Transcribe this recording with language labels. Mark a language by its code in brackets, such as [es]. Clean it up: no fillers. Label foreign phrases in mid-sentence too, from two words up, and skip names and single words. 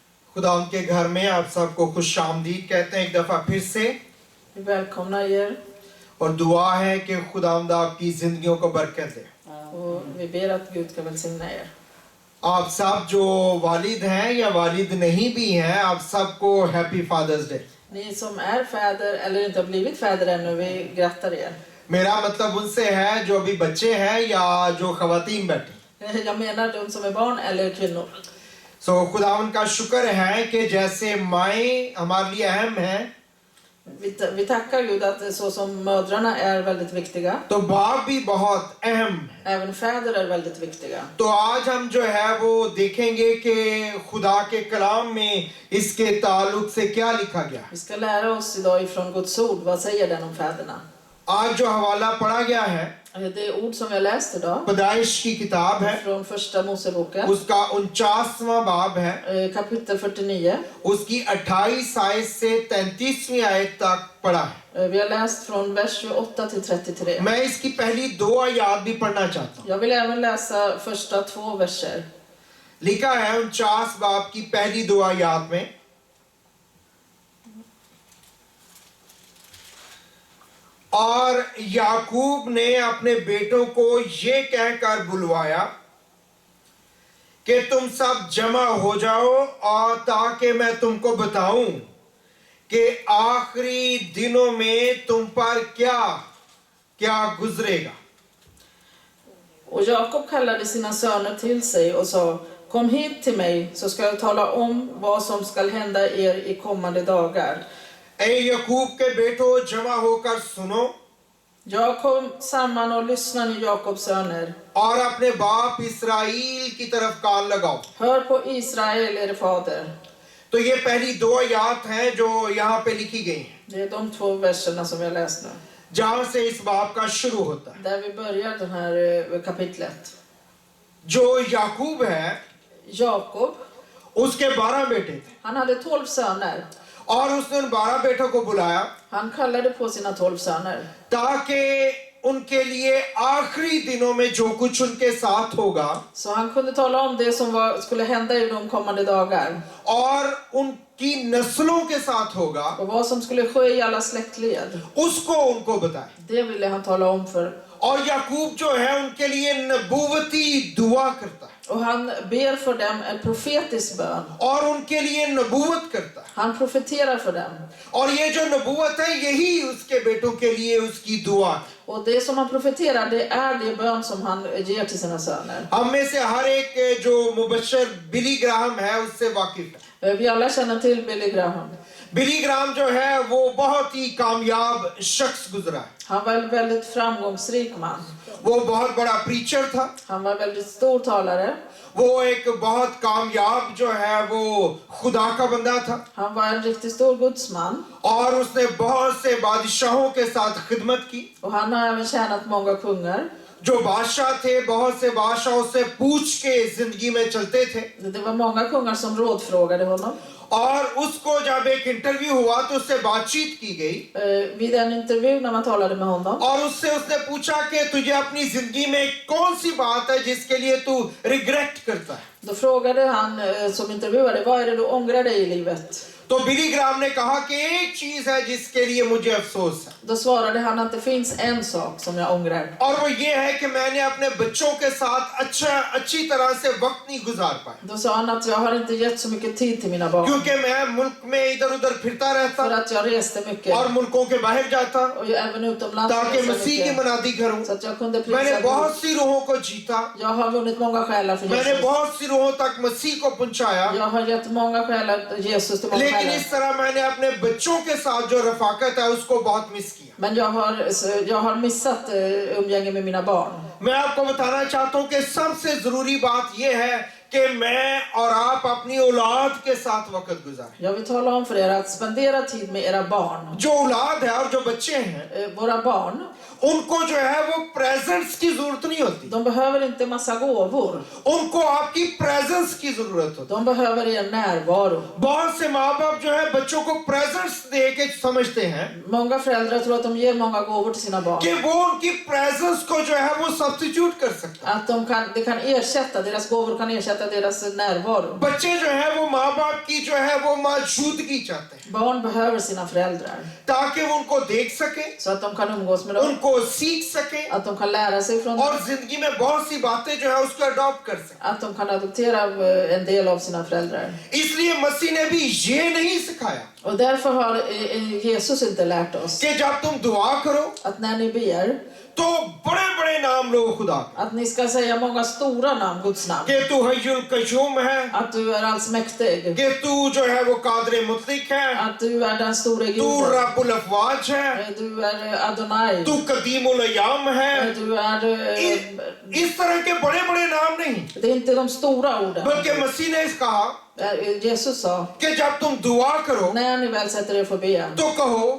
[ur] خدا ان کے گھر میں آپ سب کو خوش آمدید کہتے ہیں ایک دفعہ پھر سے. [sv] Vi välkomnar er [ur] اور دعا ہے کہ خداوند آپ کی زندگیوں کو برکت دے. [sv] och vi ber att Gud ska välsigna er. [ur] آپ سب جو والد ہیں یا والد نہیں بھی ہیں، آپ سب کو [en] Happy Father's Day. [sv] Ni som är fäder eller inte har blivit fäder ännu, vi grattar er. [ur] میرا مطلب ان سے ہے جو ابھی بچے ہیں یا جو خواتین بیٹھی. [sv] Jag menar de som är barn eller kvinnor. [ur] سو خداوند کا شکر ہے کہ جیسے مائیں ہمارے لیے اہم ہیں, [sv] Vi tackar Gud att så som mödrarna är väldigt viktiga, [ur] تو باپ بھی بہت اہم ہے. [sv] även fäder är väldigt viktiga. [ur] تو آج ہم جو ہے وہ دیکھیں گے کہ خدا کے کلام میں اس کے تعلق سے کیا لکھا گیا. [sv] Vi ska lära oss idag ifrån Guds ord. Vad säger den om fäderna? [ur] آج جو حوالہ پڑھا گیا ہے [sv] Det ord som jag läst idag [ur] پیدائش کی کتاب ہے, [sv] från första Moseboken, [ur] اس کا 49واں باب ہے, [sv] kapitel 49. [ur] اس کی 28 آیت سے 33ویں آیت تک پڑھا ہے. [sv] Vi har läst från vers 28 till 33. [ur] میں اس کی پہلی 2 آیت بھی پڑھنا چاہتا ہوں. [sv] Jag vill även läsa första 2 verser. [ur] لکھا ہے 49 باب کی پہلی 2 آیت میں، اور یعقوب نے اپنے بیٹوں کو یہ کہہ کر بلوایا کہ تم سب جمع ہو جاؤ اور تاکہ میں تم کو بتاؤں کہ آخری دنوں میں تم پر کیا کیا گزرے گا. [sv] Och Jakob kallade sina söner till sig och sa: Kom hit till mig, så ska jag tala om vad som skall hända er i kommande dagar. [ur] اے یعقوب کے بیٹو جمع ہو کر سنو [sv] Jag kom samman och lyssna ni Jakobs söner. [ur] اور اپنے باپ اسرائیل کی طرف کان لگاؤ. [sv] Hör på Israel, er fader. [ur] تو یہ پہلی 2 آیت ہیں جو یہاں پہ لکھی گئی ہیں, [sv] Det är de 2 verserna som vi har läst nu. [ur] جہاں سے اس باب کا شروع ہوتا ہے. [sv] Där vi börjar det här kapitlet. [ur] جو یعقوب ہے [sv] Jakob, [ur] اس کے 12 بیٹے تھے, [sv] han hade 12 söner. [ur] اور اس نے ان 12 بیٹوں کو بلایا [sv] Han kallade på sina 12 söner. [ur] تاکہ ان کے لیے آخری دنوں میں جو کچھ ان کے ساتھ ہوگا [sv] Så han kunde tala om det som skulle hända i de kommande dagar. [ur] اور ان کی نسلوں کے ساتھ ہوگا, [sv] Och vad som skulle ske i alla släktled. [ur] اس کو ان کو بتائے. [sv] Det ville han tala om för. [ur] اور یعقوب جو ہے ان کے لیے نبوتی دعا کرتا ہے [sv] Och han ber för dem en profetisk bön. [ur] اور ان کے لیے نبوت کرتا ہے, [sv] Han profeterar för dem. [ur] اور یہ جو نبوت ہے یہی اس کے بیٹوں کے لیے اس کی دعا. [sv] Och det som han profeterar, det är det bön som han ger till sina söner. [ur] ہم میں سے ہر ایک جو مبشر بلی گراہم ہے اس سے واقف ہے. [sv] Vi alla känner till Billy Graham. [ur] بلی گراہم جو ہے وہ بہت ہی کامیاب شخص گزرا ہے. [sv] Han var en väldigt framgångsrik man. [ur] وہ بہت بڑا پریچر تھا, [sv] Han var en väldigt stor talare. [ur] وہ ایک بہت کامیاب جو ہے وہ خدا کا بندہ تھا, [sv] Han var en riktigt stor gudsman. [ur] اور اس نے بہت سے بادشاہوں کے ساتھ خدمت کی. [sv] Och han har även tjänat många kungar. [ur] جو بادشاہ تھے بہت سے بادشاہوں سے پوچھ کے زندگی میں چلتے تھے, [sv] Det var många kungar som rådfrågade honom. [ur] اور اس کو جب ایک انٹرویو ہوا تو اس سے بات چیت کی گئی, [sv] Vid en intervju när man talade med honom. [ur] اور اس سے اس نے پوچھا کہ تجھے اپنی زندگی میں کون سی بات ہے جس کے لیے تو ریگریٹ کرتا ہے. [sv] Då frågade han som intervjuade: Vad är det du ångrar dig i livet? [ur] تو بلی گراہم نے کہا کہ ایک چیز ہے جس کے لیے مجھے افسوس ہے, [sv] Då svarade han att det finns en sak som jag ångrar. [ur] اور وہ یہ ہے کہ میں نے اپنے بچوں کے ساتھ اچھی طرح سے وقت نہیں گزار پایا, [sv] Då sa han att jag har inte gett så mycket tid till mina barn. [ur] کیونکہ میں ملک میں ادھر ادھر پھرتا رہتا [sv] För att jag reste mycket. [ur] اور ملکوں کے باہر جاتا [sv] Och jag även utomlands [ur] ताकि [sv] reste [ur] مسیح کی [sv] mycket. [ur] منادی کروں. [sv] Så att jag kunde [ur] मैंने [sv] prisa [ur] बहुत [sv] Gud. [ur] سی روحوں کو جیتا, [sv] Jag har vunnit många själar för [ur] मैंने [sv] Jesus. [ur] بہت سی روحوں تک مسیح کو پہنچایا, [sv] Jag har gett många själar Jesus till många [ur] लेकिन [sv] själar. [ur] اس طرح میں نے اپنے بچوں کے ساتھ جو رفاقت ہے اس کو بہت مس کیا. [sv] Men jag har missat umgänge med mina barn. [ur] میں آپ کو بتانا چاہتا ہوں کہ سب سے ضروری بات یہ ہے کہ میں اور آپ اپنی اولاد کے ساتھ وقت گزاریں. [sv] Jag vill tala om för er att spendera tid med era barn. [ur] جو اولاد ہے اور جو بچے ہیں [sv] Våra barn, [ur] ان کو جو ہے وہ پریزنس کی ضرورت نہیں ہوتی, [sv] De behöver inte massa gåvor. [ur] ان کو آپ کی پریزنس کی ضرورت ہوتی. [sv] De behöver er närvaro. [ur] بہت سے ماں باپ جو ہے بچوں کو پریزنس دے کے سمجھتے ہیں [sv] Många föräldrar tror att de ger många gåvor till sina barn. [ur] کہ وہ ان کی پریزنس کو جو ہے وہ سبسٹیٹیوٹ کر سکتا ہے. [sv] Att det kan ersätta, deras gåvor kan ersätta deras närvaro. [ur] بچے جو ہے وہ ماں باپ کی جو ہے وہ موجودگی چاہتے ہیں [sv] Barn behöver sina föräldrar [ur] تاکہ وہ ان کو دیکھ سکے, [sv] så att de kan umgås med dem. [ur] ان کو سیکھ سکے [sv] Att de kan lära sig från [ur] और [sv] dem. [ur] زندگی میں بہت سی باتیں جو ہے اس کو اڈاپٹ کر سکے. [sv] Att de kan adoptera en del av sina föräldrar. [ur] اس لیے مسیح نے بھی یہ نہیں سکھایا [sv] Och därför har Jesus inte lärt oss [ur] کہ جب تم دعا کرو [sv] att när ni ber, [ur] تو بڑے بڑے نام لو خدا کے, [sv] att ni ska säga många stora namn, Guds namn. [ur] کہ تو حی القیوم ہے, [sv] Att du är allsmäktig. [ur] کہ تو جو ہے وہ قادرِ مطلق ہے, [sv] Att du är den store [ur] तू [sv] Guden. [ur] رب الافواج ہے, [sv] Du är Adonai. [ur] تو قدیم الایام ہے. [sv] Du är... [ur] اس طرح کے بڑے بڑے نام نہیں, [sv] Det är inte de stora orden. [ur] بلکہ مسیح نے کہا [sv] Jesus sa, [ur] کہ جب تم دعا کرو [sv] när ni väl sätter er för ben, [ur] تو کہو